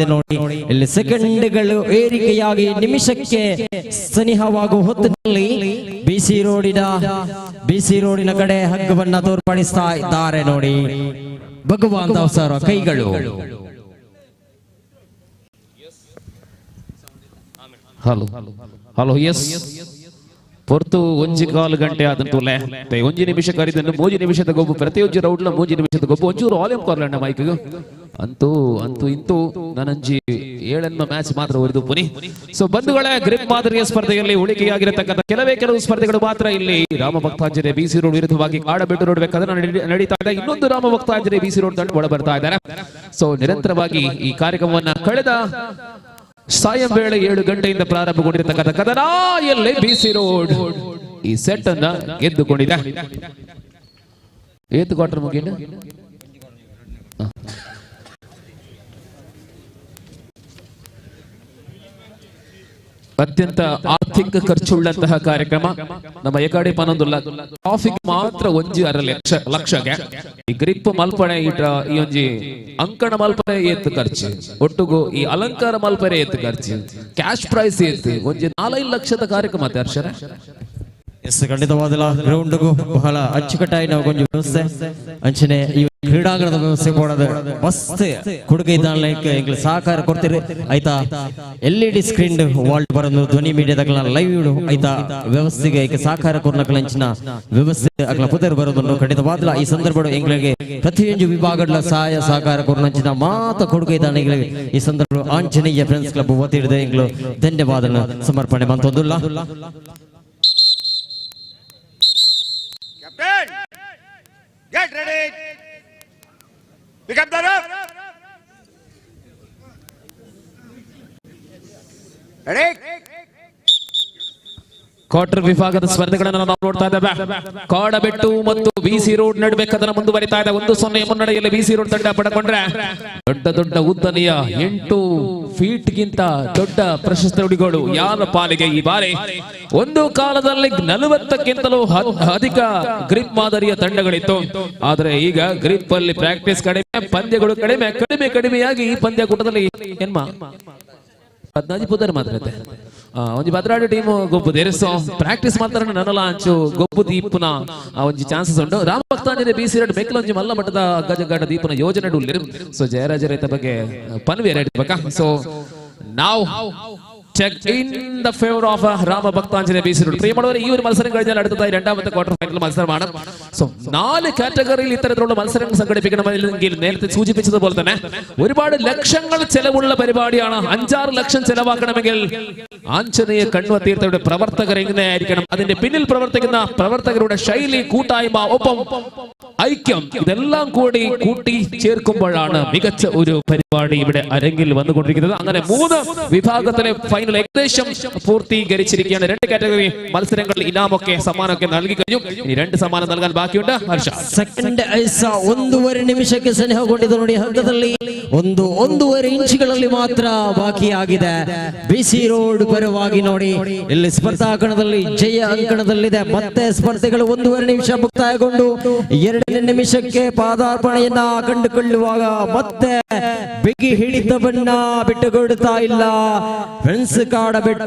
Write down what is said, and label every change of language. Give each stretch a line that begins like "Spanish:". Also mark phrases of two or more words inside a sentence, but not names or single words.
Kannada: ನೋಡಿ ಇಲ್ಲಿ ಸೆಕೆಂಡ್ಗಳು ಏರಿಕೆಯಾಗಿ ನಿಮಿಷಕ್ಕೆ ಸನಿಹವಾಗುವ ಹೊತ್ತಿನಲ್ಲಿ ಬಿಸಿ ರೋಡಿನ ಕಡೆ ಹಗ್ಗವನ್ನ ತೋರ್ಪಡಿಸ್ತಾ ಇದ್ದಾರೆ. ನೋಡಿ ಭಗವಾನ್ ದಾಸ್ ಅವರ ಕೈಗಳು.
Tulu: ಹಲೋ ಎಸ್ ಪೊರ್ತು 1 ಗಂಟೆ ಆದಂತೂಲೆ 1 ನಿಮಿಷ ಕರಿದನ್ನು 3 ನಿಮಿಷದ ಗೊಬ್ಬು ಪ್ರತಿಯೊಂದು ರೌಂಡ್ಲ 3 ನಿಮಿಷದ ಗೊಬ್ಬು ಒಂಚೂರು ವಾಲ್ಯೂಮ್ ಕೊರ್ಲಣ್ಣ ಮೈಕ್ ಅಂತೂ ಇಂತೂ ನನಂಜಿ 7ನೇ ಮ್ಯಾಚ್ ಮಾತ್ರ ಉರಿದು ಪುನಿ.
Kannada: ಸೊ ಬಂಧುಗಳೇ, ಗ್ರಿಪ್ ಮಾದರಿಯ ಸ್ಪರ್ಧೆಯಲ್ಲಿ ಉಳಿಕೆಯಾಗಿರತಕ್ಕಂಥ ಕೆಲವು ಸ್ಪರ್ಧೆಗಳು ಮಾತ್ರ ಇಲ್ಲಿ ರಾಮಭಕ್ತಾಂಜನೇಯ ಬಿಸಿ ರೋಡ್ ವಿರುದ್ಧವಾಗಿ ಕಾಡಬೆಟ್ಟು ನೋಡಬೇಕಾದ್ರೆ ನಡೀತಾ ಇದೆ. ಇನ್ನೊಂದು ರಾಮಭಕ್ತಾಂಜನೇಯ ಬಿಸಿ ರೋಡ್ ತಂಡ ಒಳ ಬರ್ತಾ ಇದ್ದಾರೆ. ಸೊ ನಿರಂತರವಾಗಿ ಈ ಕಾರ್ಯಕ್ರಮವನ್ನ ಕಳೆದ ಸಾಯಂ ವೇಳೆ 7 ಗಂಟೆಯಿಂದ ಪ್ರಾರಂಭಗೊಂಡಿರತಕ್ಕಂಥ ಕದನ ಎಲ್ಲಿ ಬಿಸಿ ರೋಡ್ ಈ ಸೆಟ್ ಅನ್ನ ಗೆದ್ದುಕೊಂಡಿದೆ.
Tulu: ಏತ್ ಕ್ವಾರ್ಟರ್ ಮುಗಿನ
Kannada: ಅತ್ಯಂತ ಆರ್ಥಿಕ ಖರ್ಚುಳ್ಳಂತಹ ಕಾರ್ಯಕ್ರಮ.
Tulu: ನಮ್ಮ ಎಕಡೆ ಪನೊಂದುಲ್ಲ ಟ್ರಾಫಿಕ್ ಮಾತ್ರ 1.5 ಲಕ್ಷಗೆ ಈ ಗ್ರಿಪ್ ಮಲ್ಪನೆ ಈ ಒಂಜಿ ಅಂಕಣ ಮಲ್ಪನೆ ಏತ್ ಖರ್ಚು ಒಟ್ಟುಗು ಈ ಅಲಂಕಾರ ಮಲ್ಪನೆ ಏತ್ ಖರ್ಚು
English: cash prize
Tulu: ಏತ್ ಒಂಜಿ 4-5 ಲಕ್ಷದ ಕಾರ್ಯಕ್ರಮ ಹರ್ಷರ.
Kannada: ಎಸ್ ಖಂಡಿತವಾದಲ್ಲ ಗ್ರೌಂಡ್ಗೂ ಬಹಳ ಅಚ್ಚುಕಟ್ಟಾಗಿ ನಾವು ಕೊಂಚ ವ್ಯವಸ್ಥೆ ಅಂಚನೆ ಈ ಕ್ರೀಡಾಂಗಣದ ವ್ಯವಸ್ಥೆ ಮಾಡೋದು ಮಸ್ತ್ ಕೊಡುಗೆ ಇದ್ದಾಗಲೇ ಸಹಕಾರ ಕೊಡ್ತೀರಿ ಆಯ್ತಾ.
Tulu: LED ಸ್ಕ್ರೀನ್ ವಾಲ್ಟ್ ಬರೋದು ಧ್ವನಿ ಮೀಡಿಯಾದ ಲೈವ್ ಇಡು ಆಯ್ತಾ ವ್ಯವಸ್ಥೆಗೆ ಸಹಕಾರ ಕೊರ್ನಕಲಂಚಿನ ವ್ಯವಸ್ಥೆ ಅಗ್ಲ ಪುದರ್ ಬರೋದನ್ನು ಖಂಡಿತವಾದಲ್ಲ ಈ ಸಂದರ್ಭ ಎಂಗ್ಳಿಗೆ ಪ್ರತಿಯೊಂದು ವಿಭಾಗಗಳ ಸಹಾಯ ಸಹಕಾರ ಕೊರ್ನಂಚಿನ ಮಾತ ಕೊಡುಗೆ ಇದ್ದಾನೆಗಳಿಗೆ ಈ ಸಂದರ್ಭ ಆಂಜನೇಯ ಫ್ರೆಂಡ್ಸ್ ಕ್ಲಬ್ ಒತ್ತಿಡಿದ ಎಂಗ್ಳು ಧನ್ಯವಾದ ಸಮರ್ಪಣೆ ಮಂತೊಂದುಲ್ಲ.
English: Captain, get ready. Pick up the rope. Ready?
Kannada: ಕ್ವಾರ್ಟರ್ ವಿಭಾಗದ ಸ್ಪರ್ಧೆಗಳನ್ನು ನಾವು ನೋಡ್ತಾ ಇದ್ದೇವೆ. ಕಾಡಬೆಟ್ಟು ಮತ್ತು ಬಿಸಿ ರೋಡ್ ನಡುವೆ ಕದನ ಮುಂದುವರಿತಾ ಇದೆ. 1-0 ಮುನ್ನಡೆಯಲ್ಲಿ ಬಿಸಿ ರೋಡ್ ತಂಡ ಪಡೆಕೊಂಡ್ರೆ ದೊಡ್ಡ ಉದ್ದನೆಯ 8 ಫೀಟ್ಗಿಂತ ದೊಡ್ಡ ಪ್ರಶಸ್ತಿ ಉಡಿಗೋಡು ಯಾರ ಪಾಲಿಗೆ ಈ ಬಾರಿ. ಒಂದು ಕಾಲದಲ್ಲಿ 40ಕ್ಕಿಂತಲೂ ಅಧಿಕ ಗ್ರಿಪ್ ಮಾದರಿಯ ತಂಡಗಳಿತ್ತು. ಆದರೆ ಈಗ ಗ್ರಿಪ್ ಅಲ್ಲಿ ಪ್ರಾಕ್ಟೀಸ್ ಕಡಿಮೆ, ಪಂದ್ಯಗಳು ಕಡಿಮೆಯಾಗಿ ಈ ಪಂದ್ಯಕೂಟದಲ್ಲಿ
Tulu: ಏನ್ಮಾ 15 ಪುದರ್ ಮಾತ್ರ ಒಂಜಿ ಭದ್ರಾಡಿ ಟೀಮ್ ಗೊಬ್ಬು ದೇರಿಸೋ ಪ್ರಾಕ್ಟೀಸ್ ಮಾತ್ರ ನನಲ ಅಂಚು ಗೊಬ್ಬು ದೀಪುನ ಒಂಜಿ ಚಾನ್ಸಸ್ ಉಂಟು ರಾಮಭಕ್ತಾಂಜನೇಯ BC Road ಬೆಕ್ಲ ಒಂಜಿ ಮಲ್ಲ ಮಟ್ಟದ ಅಗ್ಗಜಗ್ಗಾಟ ದೀಪನ ಯೋಜನೆ ಉಳ್ಳಿರು ಸೊ ಜಯರಾಜ ರೈತ ಬಗ್ಗೆ ಪನ್ವೇರ್ ಬಕ ಸೊ ನಾವು
English: check in the favor of
Tulu: Rama Bhaktanjali BC Road.
Malayalam: പ്രിയമുള്ളവരെ ഈ ഒരു മത്സരം കഴിഞ്ഞാൽ അടുത്തതായി രണ്ടാമത്തെ ക്വാർട്ടർ ഫൈനൽ മത്സരമാണ്. സോ 4 കാറ്റഗറിയിൽ ഇത്തരത്തിലുള്ള മത്സരങ്ങൾ സംഘടിപ്പിക്കണമെങ്കിൽ നേരത്തെ സൂചിപ്പിച്ചതുപോലെ തന്നെ ഒരുപാട് ലക്ഷങ്ങൾ ചെലവുള്ള പരിപാടിയാണ്. 5-6 ലക്ഷം ചെലവാക്കണമെങ്കിൽ ആഞ്ജനേയ കണ്വ തീർത്ഥയുടെ പ്രവർത്തകർ എങ്ങനെയായിരിക്കണം, അതിന്റെ പിന്നിൽ പ്രവർത്തിക്കുന്ന പ്രവർത്തകരുടെ ശൈലി, കൂട്ടായ്മ, ഒപ്പം ഐക്യം, ഇതെല്ലാം കൂടി കൂട്ടി ചേർക്കുമ്പോഴാണ് മികച്ച ഒരു പരിപാടി ഇവിടെ അരങ്ങിൽ വന്നുകൊണ്ടിരിക്കുന്നത്. അങ്ങനെ 3 വിഭാഗത്തിലെ ഫൈനൽ ഏകദേശം പൂർത്തീകരിച്ചിരിക്കുകയാണ്. 2 കാറ്റഗറി മത്സരങ്ങളിൽ ഇനാമൊക്കെ സമ്മാനമൊക്കെ നൽകി കഴിഞ്ഞു. ഇനി 2 സമ്മാനം നൽകാൻ ബാക്കിയുണ്ട്.
Kannada: ಹರ್ಷ ಸೆಕೆಂಡ್ ಐಸ 1.5 ನಿಮಿಷಕ್ಕೆ ಸನಿಹಗೊಂಡಿದೆ ನೋಡಿ. ಹಂತದಲ್ಲಿ 1.5 ಇಂಚುಗಳಲ್ಲಿ ಮಾತ್ರ ಬಾಕಿಯಾಗಿದೆ. BC Road ಪರವಾಗಿ ನೋಡಿ ಇಲ್ಲಿ ಸ್ಪರ್ಧಾ ಕಣದಲ್ಲಿ ಜಯ ಅಂಕಣದಲ್ಲಿದೆ. ಮತ್ತೆ ಸ್ಪರ್ಧೆಗಳು 1.5 ನಿಮಿಷ ಮುಕ್ತಾಯಗೊಂಡು 2ನೇ ನಿಮಿಷಕ್ಕೆ ಪಾದಾರ್ಪಣೆಯನ್ನ ಕಂಡುಕೊಳ್ಳುವಾಗ ಮತ್ತೆ ಬಿಗಿ ಹಿಡಿತವನ್ನ ಬಿಟ್ಟುಕೊಡುತ್ತಾ ಇಲ್ಲ ಫ್ರೆಂಡ್ಸ್ ಕಾಡಬೆಟ್ಟು.